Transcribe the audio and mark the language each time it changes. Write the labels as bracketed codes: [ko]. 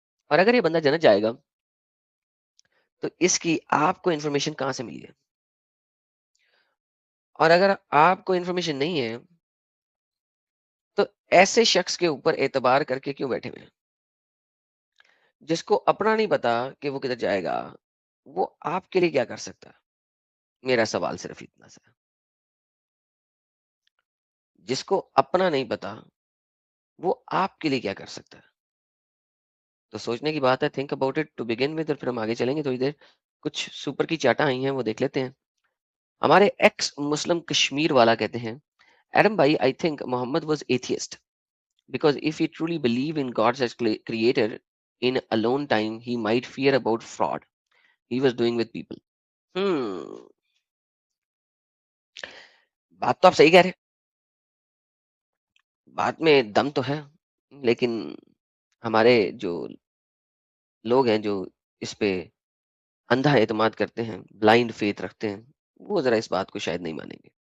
[ur] اور اگر یہ بندہ جنت جائے گا تو اس کی آپ کو انفارمیشن کہاں سے ملی ہے؟ اور اگر آپ کو انفارمیشن نہیں ہے تو ایسے شخص کے اوپر اعتبار کر کے کیوں بیٹھے ہوئے ہیں؟ جس کو اپنا نہیں پتا کہ وہ کدھر جائے گا، وہ آپ کے لیے کیا کر سکتا ہے؟ میرا سوال صرف اتنا سا. جس کو اپنا نہیں پتا وہ آپ کے لیے کیا کر سکتا ہے؟ تو سوچنے کی بات ہے. [en] think about it to begin with, [ur] اور پھر ہم آگے چلیں گے. تھوڑی دیر کچھ سپر کی چاٹا آئی ہیں وہ دیکھ لیتے ہیں. ہمارے ایکس مسلم کشمیر والا کہتے ہیں، [en] Adam بھائی I think Muhammad was atheist because if he truly believed in God as creator in alone time he might fear about fraud he was doing with people. [ur] hmm بات تو آپ صحیح کہہ رہے ہیں، بات میں دم تو ہے، لیکن ہمارے جو لوگ ہیں جو اس پہ اندھا اعتماد کرتے ہیں، بلائنڈ فیتھ رکھتے ہیں، وہ ذرا اس بات کو شاید نہیں مانیں گے.